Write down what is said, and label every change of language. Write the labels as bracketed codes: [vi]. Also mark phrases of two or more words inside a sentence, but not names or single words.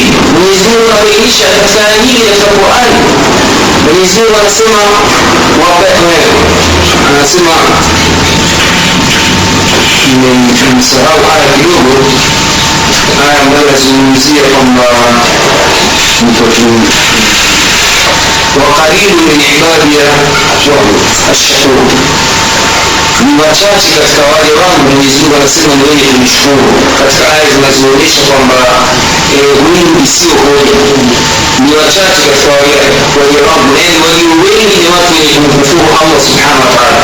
[sw] Mwenyezi Mungu anabainisha katika aya nyingi katika Qur'an. Mwenyezi Mungu anasema anasema nimesahau aya kidogo, aya ambayo inazungumzia kwamba [ar] وقليل من عبادي الشكور, [sw] ni wachache katika wale wangu Mwenyezi Mungu anasema ni wenye kunishukuru. Katika aya zinazoonyesha kwamba wingi sio hoja, ni wachache katika wale wangu, na walio wengi ni watu wenye kumkufuru Allah [ar] سبحانه وتعالى.